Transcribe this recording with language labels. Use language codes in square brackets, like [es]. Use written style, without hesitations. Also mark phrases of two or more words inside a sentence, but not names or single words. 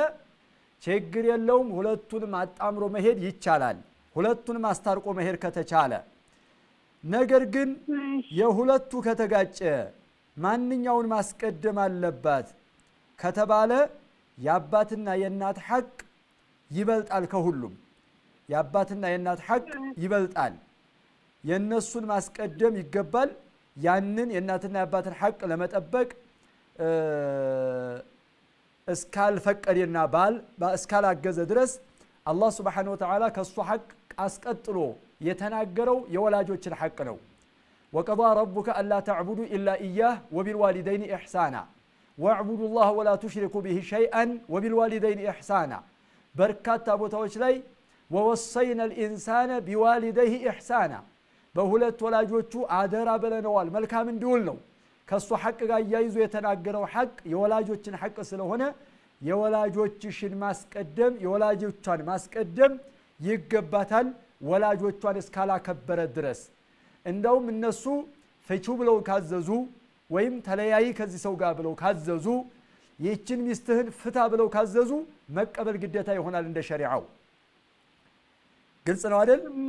[am] ችግር የለውም። ሁለቱንም አጣምሮ መሄድ ይቻላል። ሁለቱንም አስታርቆ መሄድ ከተቻለ ነገር ግን የሁለቱ ከተጋጨ ማንኛውን ማስቀደም አለባት ከተባለ የአባትና የእናት ሐቅ ይበልጣል ከሁሉም። የአባትና የእናት ሐቅ ይበልጣል። የነሱን ማስቀደም ይገባል። ያንን የእናትና የአባትን ሐቅ ለመጠበቅ እስካልፈቀደና ባል እስካላገዘ ድረስ አላህ [ar] سبحانه وتعالى [am] ከሱ ሐቅ አስቀጥሎ የተናገረው የወላጆችን ሐቅ ነው። [ar] وقضى ربك ألا تعبدوا إلا إياه وبالوالدين إحسانا واعبدوا الله ولا تشركوا به شيئا وبالوالدين إحسانا بركات [am] ቦታዎች ላይ [ar] ووصينا الإنسان بوالديه [am] إحسانا በሁለት ወላጆቹ አደራ ብለነዋል መልካም እንዲውል ነው። ከሱ ሐቅ ጋር ያይዞ የተናገረው ሐቅ የወላጆችን ሐቅ ስለሆነ የወላጆችሽን ማስቀደም የወላጆቿን ማስቀደም ይገባታል። ወላጆቿን እስካላከበረ ድረስ እንደውም እነሱ ፈቹ ብለው ካዘዙ ወይም ተለያይ ከዚህ ሰው ጋር ብለው ካዘዙ ይህችን ሚስትህን ፍታ ብለው ካዘዙ መቀበል ግዴታ ይሆናል እንደ ሸሪዓው። ግልጽ ነው አይደል?